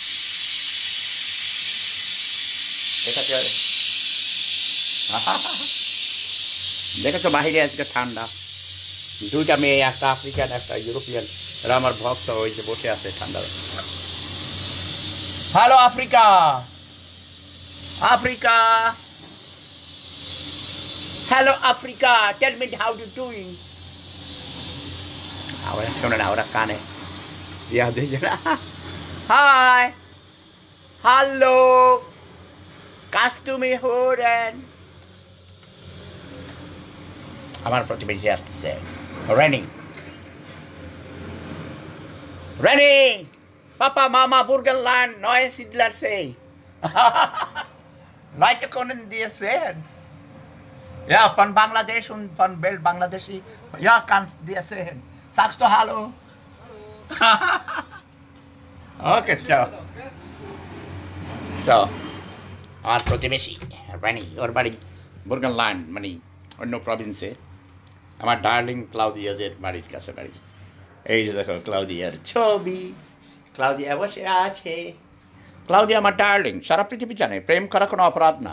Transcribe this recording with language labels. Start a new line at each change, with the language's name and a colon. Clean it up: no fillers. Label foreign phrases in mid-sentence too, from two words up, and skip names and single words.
Bangla: এটাকে দেখেছো বাহিরে আজকে ঠান্ডা, দুইটা মেয়ে, একটা আফ্রিকান একটা ইউরোপিয়ান, এরা আমার ভক্ত, ওই যে বসে আছে ঠান্ডা।
English: Hello Africa, Africa, hello Africa, Tell me how you doing.
Bangla: ওরা শোনে না, ওরা কানে ইয়া দুইজন।
German: Hi, hallo, kannst du mich hören.
Bangla: আমার প্রতিবেশী আসছে, রেনি, রেনি, পাপা মামা Burgenland, neue Siedler See.
German: Leute können dir sehen. Ja, von Bangladesch und von Bangladeshi. Ja, kannst dir sehen. Sagst du Hallo? Okay, ciao. So,
Bangla: আমার প্রতিবেশী রানি, ওর বাড়ি Burgenland, মানে অন্য প্রভিন্সে। আমার ডার্লিং ক্লাউদিয়াদের বাড়ির কাছে বাড়ি। এই যে দেখো ক্লাউদিয়ার ছবি, ক্লাউদিয়া বসে আছে। ক্লাউদিয়া আমার ডার্লিং, সারা পৃথিবী জানে প্রেম করা কোনো অপরাধ না।